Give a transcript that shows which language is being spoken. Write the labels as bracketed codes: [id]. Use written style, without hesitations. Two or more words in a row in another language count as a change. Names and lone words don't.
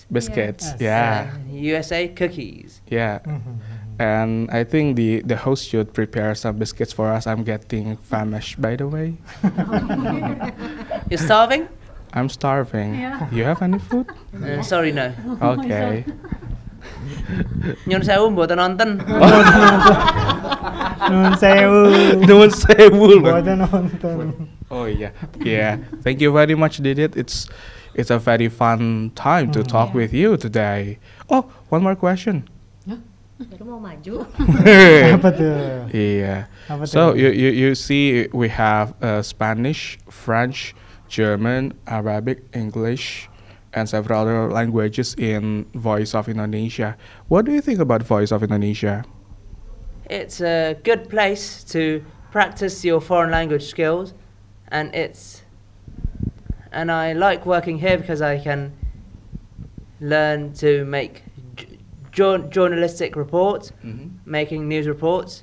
[en] biscuits. Yes. Yeah, USA cookies. yeah. And I think the host should prepare some biscuits for us. I'm getting famished, by the way. You're starving? I'm starving. Yeah. You have any food? Sorry, no. Okay. [jv] Nyun sewu mboten nonton. Nun sewu. [en] Don't say wool. [jv] Boten nonton. [en] Oh yeah, yeah. Thank you very much, Didit. it's a very fun time to talk with you today. Oh, one more question. [id] Baru mau maju. Apa tuh? [en] Yeah. [id] Apa [en] So [id] tuh? [en] you see we have Spanish, French, German, Arabic, English, and several other languages in Voice of Indonesia. What do you think about Voice of Indonesia? It's a good place to practice your foreign language skills, and I like working here because I can learn to make journalistic reports, making news reports.